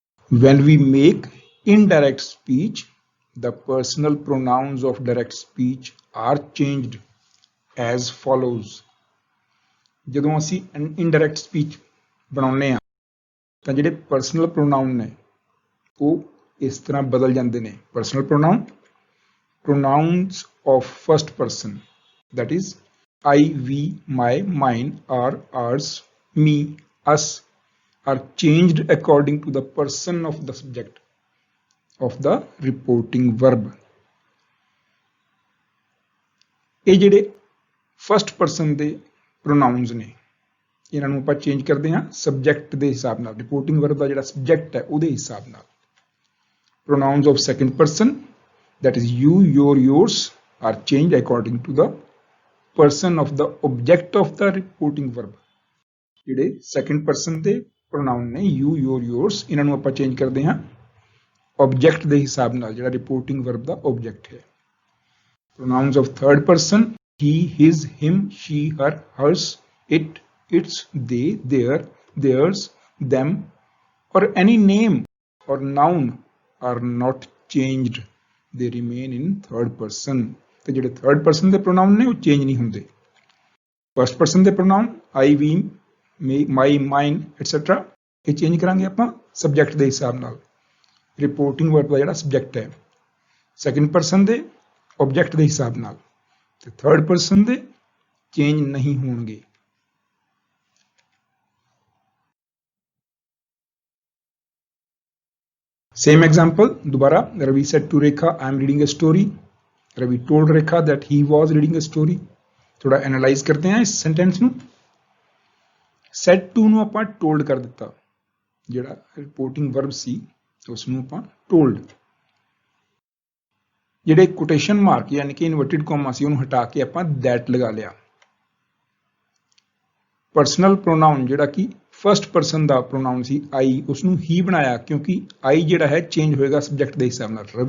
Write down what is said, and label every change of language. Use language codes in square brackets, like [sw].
[en] When we make indirect speech, the personal pronouns of direct speech are changed as follows। [pa] ਜਦੋਂ ਅਸੀਂ indirect speech ਬਣਾਉਂਦੇ ਹਾਂ ਤਾਂ ਜਿਹੜੇ ਪਰਸਨਲ ਪ੍ਰੋਨਾਊਨ ਨੇ ਉਹ ਇਸ ਤਰ੍ਹਾਂ ਬਦਲ ਜਾਂਦੇ ਨੇ। [en] Personal pronoun, pronouns of first person, that is I, we, my, mine, our, ours, me, us, are changed according to the person of the subject of the reporting verb। [pa] ਇਹ ਜਿਹੜੇ ਫਸਟ ਪਰਸਨ ਦੇ ਪ੍ਰੋਨਾਊਨਸ ਨੇ ਇਹਨਾਂ ਨੂੰ ਆਪਾਂ ਚੇਂਜ ਕਰਦੇ ਹਾਂ subject ਦੇ ਹਿਸਾਬ ਨਾਲ। ਰਿਪੋਰਟਿੰਗ ਵਰਬ ਦਾ ਜਿਹੜਾ ਸਬਜੈਕਟ ਹੈ ਉਹਦੇ ਹਿਸਾਬ ਨਾਲ। [en] Pronouns of second person, that is you, your, yours, are changed according to the person of the object of the reporting verb। [pa] ਜਿਹੜੇ ਸੈਕੰਡ ਪਰਸਨ ਦੇ ਪ੍ਰੋਨਾਊਨ ਨੇ you, your, yours, ਇਹਨਾਂ ਨੂੰ ਆਪਾਂ ਚੇਂਜ ਕਰਦੇ ਹਾਂ ਆਬਜੈਕਟ ਦੇ ਹਿਸਾਬ ਨਾਲ, ਜਿਹੜਾ ਰਿਪੋਰਟਿੰਗ ਵਰਬ ਦਾ ਆਬਜੈਕਟ ਹੈ। [en] Pronouns of third person he, his, him, she, her, hers, it, its, they, their, theirs, them, or any name or noun are not changed, they remain in third person। [pa] ਤੇ ਜਿਹੜੇ third person ਦੇ ਪ੍ਰੋਨਾਊਨ ਨੇ ਉਹ change ਨਹੀਂ ਹੁੰਦੇ। [en] First person ਦੇ pronoun I, we, my, mine, etc. [pa] ਇਹ change ਕਰਾਂਗੇ ਆਪਾਂ ਸਬਜੈਕਟ ਦੇ ਹਿਸਾਬ ਨਾਲ। ਰਿਪੋਰਟਿੰਗ ਵਰਬ ਦਾ ਜਿਹੜਾ ਸਬਜੈਕਟ ਹੈ ਸੈਕੰਡ ਪਰਸਨ ਦੇ ਆਬਜੈਕਟ ਦੇ ਹਿਸਾਬ ਨਾਲ, ਤੇ ਥਰਡ ਪਰਸਨ ਦੇ ਚੇਂਜ ਨਹੀਂ ਹੋਣਗੇ। [en] Same example, [hi] दोबारा, [en] Ravi said to Rekha, I am reading a story. Ravi told Rekha that he was reading a story. [hi] थोड़ा एनालाइज करते हैं इस सेंटेंस ਨੂੰ। [pa] said to ਨੂੰ ਆਪਾਂ told ਕਰ ਦਿੱਤਾ, ਜਿਹੜਾ ਰਿਪੋਰਟਿੰਗ ਵਰਬ ਸੀ ਉਸ ਨੂੰ ਆਪਾਂ told। ਜਿਹੜੇ ਕੋਟੇਸ਼ਨ ਮਾਰਕ ਯਾਨੀ ਕਿ ਇਨਵਰਟਿਡ ਕੋਮਾ ਸੀ ਉਹਨੂੰ ਹਟਾ ਕੇ ਆਪਾਂ that ਲਗਾ ਲਿਆ। ਪਰਸਨਲ ਪ੍ਰੋਨਾਉਨ ਜਿਹੜਾ ਕਿ ਫਰਸਟ ਪਰਸਨ ਦਾ ਪ੍ਰੋਨਾਉਨ ਸੀ ਆਈ, ਉਸ ਨੂੰ ਹੀ ਬਣਾਇਆ ਕਿਉਂਕਿ ਆਈ ਜਿਹੜਾ ਹੈ ਚੇਂਜ ਹੋਏਗਾ ਸਬਜੈਕਟ ਦੇ ਹਿਸਾਬ ਨਾਲ।